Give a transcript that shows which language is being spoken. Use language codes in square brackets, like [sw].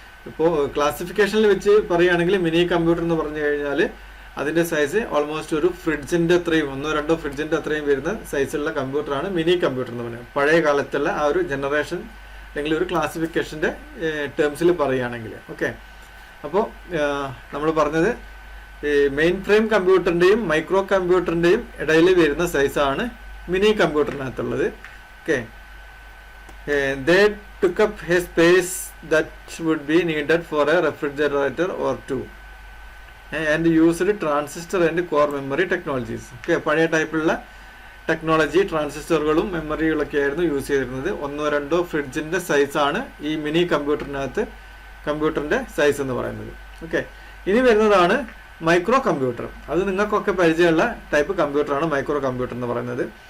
[ml] ഇപ്പോൾ ക്ലാസിഫിക്കേഷനിൽ വെച്ച് പറയുകയാണെങ്കിൽ മിനി കമ്പ്യൂട്ടർ എന്ന് പറഞ്ഞു കഴിഞ്ഞാൽ അതിൻ്റെ സൈസ് ഓൾമോസ്റ്റ് ഒരു ഫ്രിഡ്ജിൻ്റെ അത്രയും 1-2 ഫ്രിഡ്ജിൻ്റെ അത്രയും വരുന്ന സൈസുള്ള കമ്പ്യൂട്ടറാണ് മിനി കമ്പ്യൂട്ടർ എന്ന് പറയുന്നത്. പഴയ കാലത്തുള്ള ആ ഒരു ജനറേഷൻ അല്ലെങ്കിൽ ഒരു ക്ലാസിഫിക്കേഷൻ്റെ ടേംസിൽ പറയുകയാണെങ്കിൽ. ഓക്കെ, അപ്പോൾ നമ്മൾ പറഞ്ഞത് മെയിൻ ഫ്രെയിം കമ്പ്യൂട്ടറിൻ്റെയും മൈക്രോ കമ്പ്യൂട്ടറിൻ്റെയും ഇടയിൽ വരുന്ന സൈസാണ് mini കമ്പ്യൂട്ടറിനകത്തുള്ളത്. [en] Okay, they took up a space that would be needed for a refrigerator or two and used transistor and core memory technologies. [ml] Okay, പഴയ ടൈപ്പിലുള്ള ടെക്നോളജി, ട്രാൻസിസ്റ്ററുകളും മെമ്മറികളൊക്കെ ആയിരുന്നു യൂസ് ചെയ്തിരുന്നത്. 1-2 ഫ്രിഡ്ജിൻ്റെ സൈസാണ് ഈ മിനി കമ്പ്യൂട്ടറിൻ്റെ സൈസ് എന്ന് പറയുന്നത്. ഓക്കെ, ഇനി വരുന്നതാണ് മൈക്രോ കമ്പ്യൂട്ടർ. അത് നിങ്ങൾക്കൊക്കെ പരിചയമുള്ള ടൈപ്പ് കമ്പ്യൂട്ടറാണ് മൈക്രോ കമ്പ്യൂട്ടർ എന്ന് പറയുന്നത്.